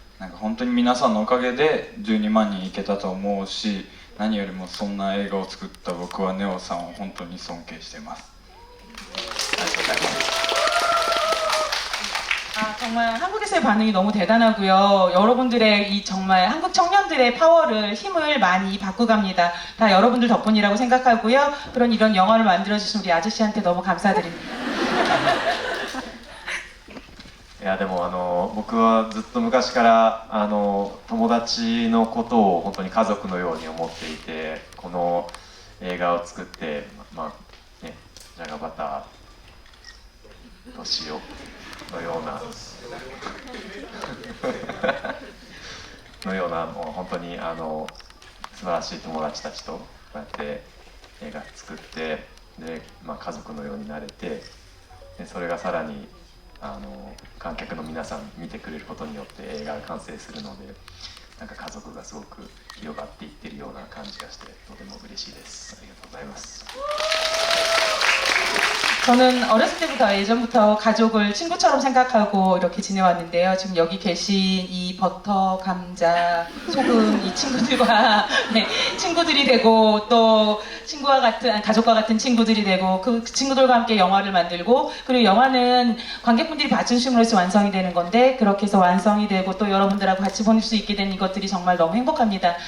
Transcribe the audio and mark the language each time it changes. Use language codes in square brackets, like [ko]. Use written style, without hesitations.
[ja] なんか本当に皆さんのおかげで12万人いけたと思うし、何よりもそんな映画を作った僕はネオさんを本当に尊敬しています。 [ko] 아, 정말 한국에서의 반응이 너무 대단하고요. 여러분들의 이 정말 한국 청년들의 파워를, 힘을 많이 받고 갑니다. 다 여러분들 덕분이라고 생각하고요. 그런 이런 영화를 만들어주신 우리 아저씨한테 너무 감사드립니다. [ja] いやでも僕はずっと昔から友達のことを本当に家族のように思っていて、この映画を作ってまあね、じゃがバターと塩のようなのような、もう本当に素晴らしい友達たちとこうやって映画作って、で、家族のようになれて、でそれがさらに観客の皆さん見てくれることによって映画が完成するので、なんか家族がすごく広がっていってるような感じがしてとても嬉しいです。ありがとうございます。 [ko] 저는 어렸을 때부터 예전부터 가족을 친구처럼 생각하고 이렇게 지내왔는데요. 지금 여기 계신 이 버터, 감자, 소금 이 친구들과 네, 친구들이 되고 또 친구와 같은 가족과 같은 친구들이 되고 그 친구들과 함께 영화를 만들고 그리고 영화는 관객분들이 봐주심으로써 완성이 되는 건데 그렇게 해서 완성이 되고 또 여러분들하고 같이 보낼 수 있게 된 이것들이 정말 너무 행복합니다.